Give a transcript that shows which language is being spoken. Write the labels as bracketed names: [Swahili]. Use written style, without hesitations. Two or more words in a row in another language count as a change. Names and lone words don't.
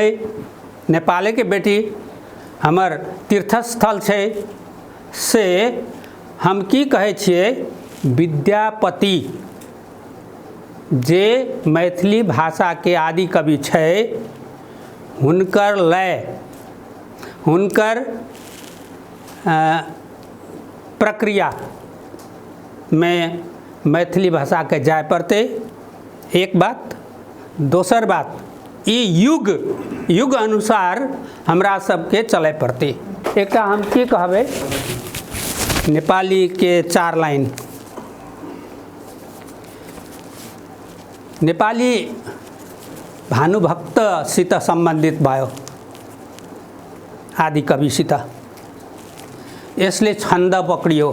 [Maithili] नेपाले के बेटी हमर तीर्थस्थल छै से हम की कहै छियै विद्यापति जे मैथिली भाषा के आदि कवि छै हुनकर लय हुनकर प्रक्रिया में मैथिली भाषा के जाय पड़तै। एक बात। दोसर बात ई युग अनुसार हमरा सबके चलै पड़तै। एकटा हम की कहबै नेपाली के 4 लाइन। [Nepali] नेपाली भानुभक्तसित सम्बन्धित भयो आदि कविसित। यसले छन्द पक्रियो।